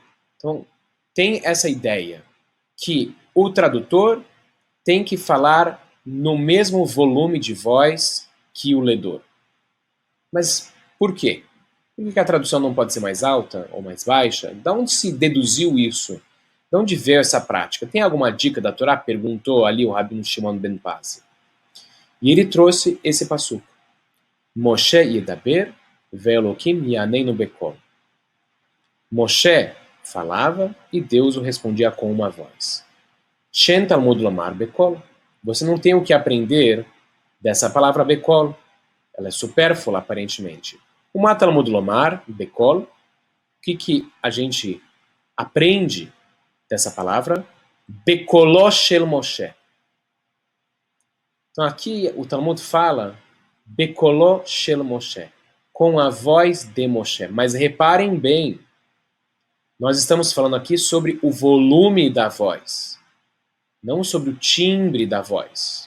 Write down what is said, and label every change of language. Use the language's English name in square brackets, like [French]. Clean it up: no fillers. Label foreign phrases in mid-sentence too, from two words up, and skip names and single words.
[Portuguese] Então, tem essa ideia que o tradutor tem que falar no mesmo volume de voz que o ledor. Mas por quê? Por que a tradução não pode ser mais alta ou mais baixa? De onde se deduziu isso? De onde veio essa prática? Tem alguma dica da Torá? Perguntou ali o Rabino Shimon ben Pazi. E ele trouxe esse passuco. [Hebrew] משה ידבר והאלהים יעננו בקול. [Portuguese] Moshe falava e Deus o respondia com uma voz. [Hebrew] שאין תלמוד לומר בקול. [Portuguese] Você não tem o que aprender dessa palavra bekol. Ela é supérflua, aparentemente. [Hebrew] O תלמוד לומר בקול. [Portuguese] O que a gente aprende dessa palavra? [Hebrew] בקולו של משה. [Portuguese] Então aqui o Talmud fala [Hebrew] בקולו של משה, [Portuguese] com a voz de Moshe. Mas reparem bem, nós estamos falando aqui sobre o volume da voz, não sobre o timbre da voz.